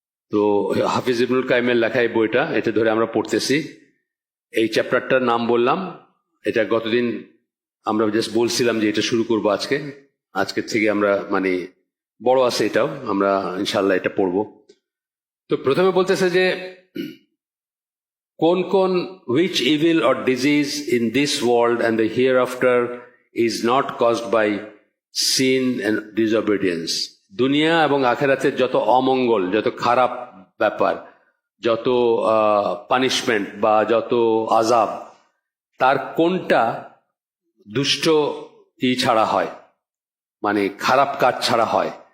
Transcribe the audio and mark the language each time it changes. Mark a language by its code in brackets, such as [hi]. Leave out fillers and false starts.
[bn] তো হাফিজ ইবনুল কাইমের লেখা এই বইটা, এটা ধরে আমরা পড়তেছি। এই চ্যাপ্টারটার নাম বললাম, এটা গতদিন আমরা জাস্ট বলছিলাম যে এটা শুরু করবো আজকের থেকে আমরা, মানে বড় আছে এটাও, আমরা ইনশাল্লাহ এটা পড়বো। তো প্রথমে বলতেছে যে কোন কোন [en] which evil or disease in this world and the hereafter is not caused by sin and disobedience। [bn] দুনিয়া এবং আখিরাতের যত অমঙ্গল, যত খারাপ ব্যাপার, যত পানিশমেন্ট বা যত আযাব, তার কোনটা দুষ্ট ছাড়া হয়, মানে খারাপ কাজ ছাড়া হয়।